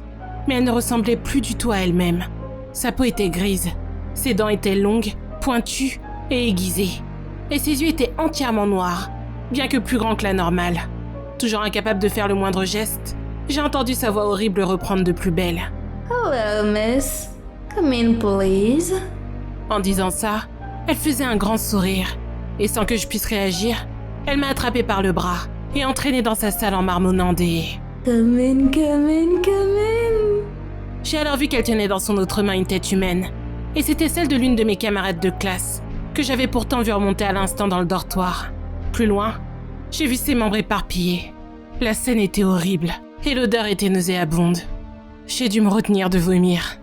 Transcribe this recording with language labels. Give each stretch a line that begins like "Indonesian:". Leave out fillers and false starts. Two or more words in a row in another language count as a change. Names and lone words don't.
French: Mais elle ne ressemblait plus du tout à elle-même. Sa peau était grise, ses dents étaient longues, pointues et aiguisées. Et ses yeux étaient entièrement noirs, bien que plus grands que la normale. Toujours incapable de faire le moindre geste, j'ai entendu sa voix horrible reprendre de plus belle.
English: « Hello, miss. Come in, please. »
French: En disant ça, elle faisait un grand sourire, et sans que je puisse réagir, elle m'a attrapée par le bras et entraîné dans sa salle en marmonnant des...
English: Come in, come in, come in.
French: J'ai alors vu qu'elle tenait dans son autre main une tête humaine, et c'était celle de l'une de mes camarades de classe, que j'avais pourtant vu remonter à l'instant dans le dortoir. Plus loin, j'ai vu ses membres éparpillés. La scène était horrible, et l'odeur était nauséabonde. J'ai dû me retenir de vomir.